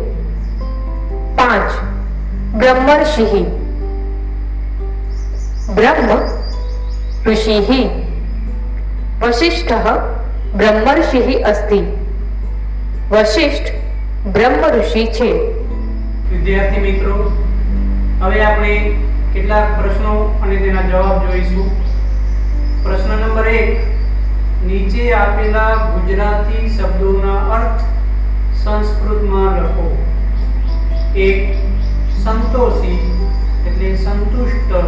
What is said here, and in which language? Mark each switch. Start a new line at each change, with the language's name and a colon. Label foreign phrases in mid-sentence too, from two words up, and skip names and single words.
Sanskrit: 5. ब्रह्मर्षिः. ब्रह्म ऋषिः. वसिष्ठः ब्रह्मर्षिः अस्ति.
Gujarati: વસિષ્ઠ બ્રહ્મ ઋષિ છે. વિદ્યાર્થી મિત્રો, હવે આપણે કેટલાક પ્રશ્નો અને તેના જવાબ જોઈશું. પ્રશ્ન નંબર 1. નીચે આપેલા ગુજરાતી શબ્દોના અર્થ સંસ્કૃતમાં લખો. 1. સંતોષી એટલે સંતુષ્ટ.